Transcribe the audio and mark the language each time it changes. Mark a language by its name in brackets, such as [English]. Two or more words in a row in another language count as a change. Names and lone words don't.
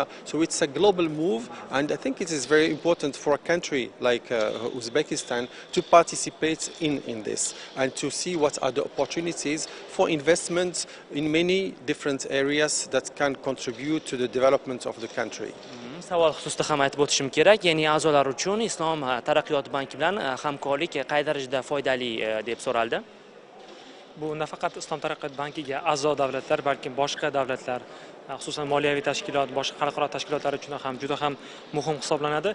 [English] So it's a global move, and I think it is very important for a country like Uzbekistan to participate in this and to see what are the opportunities for investment in many different areas that can contribute to the development of the country. [Uzbek] Savol xususida ham aytib o'tishim kerak, ya'ni a'zolar uchun Islom taraqqiyot banki bilan hamkorlik qay darajada foydali deb so'raldi. Bu nafaqat Islom taraqqiyot bankiga a'zo davlatlar, balki boshqa davlatlar xususan moliyaviy tashkilot, boshqa xalqaro tashkilotlar uchun ham juda ham muhim hisoblanadi.